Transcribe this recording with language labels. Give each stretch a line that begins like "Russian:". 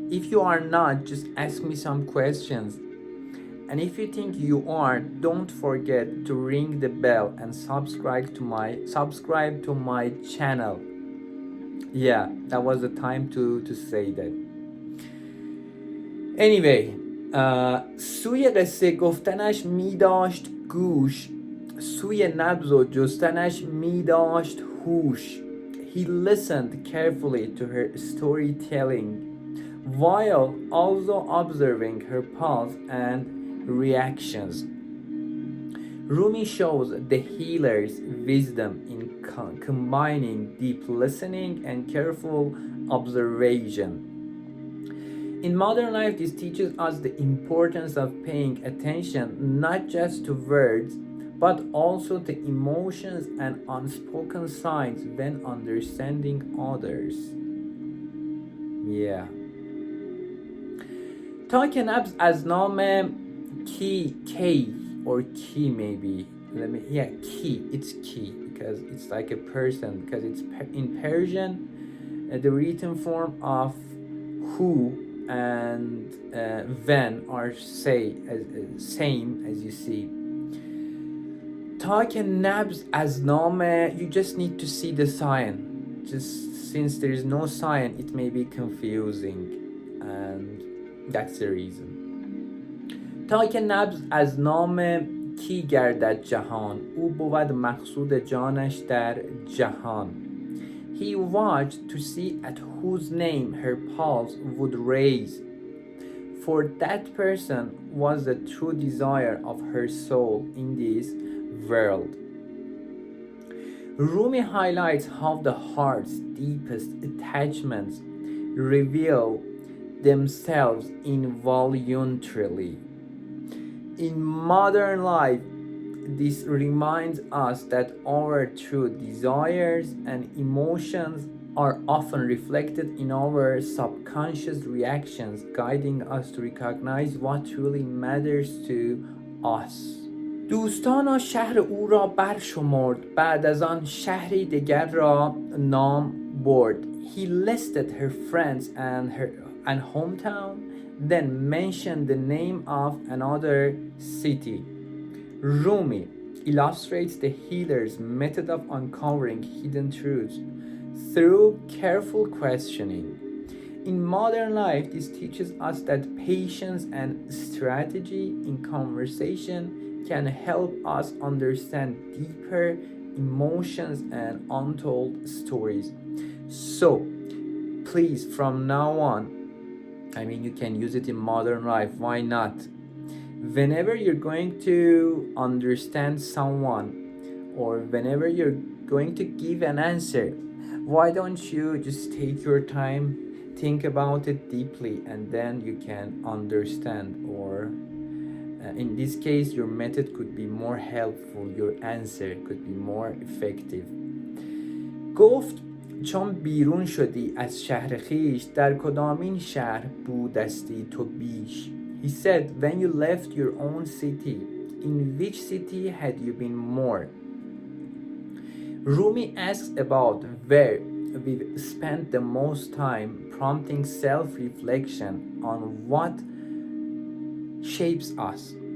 English: If you are not, just ask me some questions. And if you think you are, don't forget to ring the bell and subscribe to my channel. Yeah, that was the time to say that.
Persian: Anyway, سوی قصه گفتنش می داشت گوش، سوی نبض و جستنش می داشت هوش.
English: He listened carefully to her storytelling while also observing her pulse and reactions. Rumi shows the healer's wisdom in combining deep listening and careful observation. In modern life, this teaches us the importance of paying attention not just to words, but also to emotions and unspoken signs when understanding others. Yeah.
Persian: تا که نبض از نام کی
English: or key maybe. Key. It's key because it's like a person, because it's in Persian, the written form of who and when are same as you see.
Persian: تا که نبض از نام,
English: you just need to see the sign. Just since there is no sign, it may be confusing, and that's the reason.
Persian: تا که نبض از نام کی گردد جهان، او بود مقصود جانش در جهان.
English: He watched to see at whose name her pulse would raise, for that person was the true desire of her soul in this world. Rumi highlights how the heart's deepest attachments reveal themselves involuntarily. In modern life, this reminds us that our true desires and emotions are often reflected in our subconscious reactions, guiding us to recognize what truly matters to us.
Persian: دوستانا شهر او را برشمرد، بعد از آن شهری دیگر را نام برد.
English: He listed her friends and hometown, then mentioned the name of another city. Rumi illustrates the healer's method of uncovering hidden truths through careful questioning. In modern life, this teaches us that patience and strategy in conversation can help us understand deeper emotions and untold stories. So, please, from now on, you can use it in modern life, why not? Whenever you're going to understand someone, or whenever you're going to give an answer, why don't you just take your time, think about it deeply, and then you can understand, or in this case, your method could be more helpful, your answer could be more effective.
Persian: گفت چون بیرون شدی از شهر خیش، در کدامین شهر بودستی تو بیش.
English: He said, when you left your own city, in which city had you been more? Rumi asks about where we've spent the most time, prompting self-reflection on what shapes us.